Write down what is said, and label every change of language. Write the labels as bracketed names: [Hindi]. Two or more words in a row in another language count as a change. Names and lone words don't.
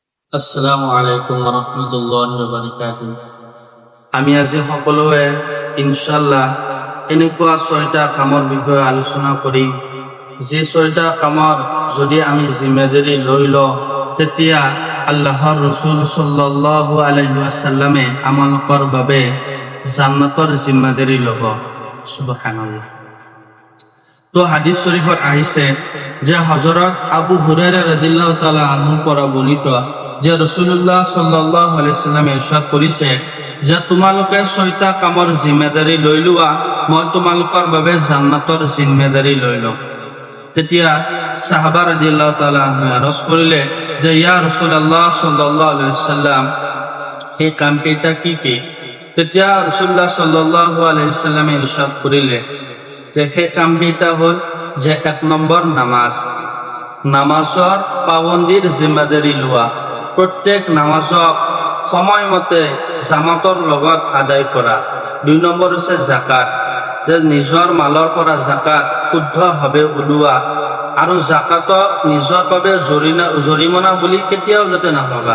[Arabic] السلام عليكم ورحمة الله وبركاته. [Assamese] আমি আজি সকলোৱে ইনশাআল্লাহ এনেকুৱা 6টা কামৰ বিষয়ে আলোচনা কৰিম। যে 6টা কামৰ যদি আমি জিম্মেদাৰি লৈ লওঁ তেতিয়া আল্লাহৰ ৰাসূল [Arabic] صلى الله عليه وسلم [Assamese] আমালোকৰ বাবে জান্নাতৰ জিম্মেদাৰি ল'ব। সুবহানাল্লাহ। তো হাদিস শরীফত আহিছে যে হযরত আবু হুরায়রা [Arabic] رضي الله تعالى عنه [Assamese] পৰা বৰ্ণিত যে রাসূলুল্লাহ [Arabic] صلى الله عليه وسلم [Assamese] ইরশাদ কৰিছে যে তোমালোকে 6টা কামৰ জিম্মেদাৰি লৈ লোৱা, মই তোমালোকৰ বাবে জান্নাতৰ জিম্মেদাৰি লৈ লম। তেতিয়া সাহাবা [Arabic] رضي الله تعالى [Assamese] আৰজ কৰিলে যে [Arabic] يا رسول الله صلى الله عليه وسلم, [Assamese] এই কামকেইটা কি কি? তেতিয়া [Arabic] رسول الله صلى الله عليه وسلم [Assamese] ইরশাদ কৰিলে যে সেই কামকেইটা হ'ল যে 1 নম্বৰ নামাজৰ পাবন্দিৰ জিম্মেদাৰি লোৱা, প্ৰত্যেক নামাজক সময়মতে জামাতৰ লগত আদায় কৰা। 2 নম্বৰ হৈছে জাকাত, যে নিজৰ মালৰ পৰা জাকাত শুদ্ধভাৱে ওলোৱা আৰু জাকাতক নিজৰ বাবে জৰিমনা বুলি কেতিয়াও যাতে নাভাবা।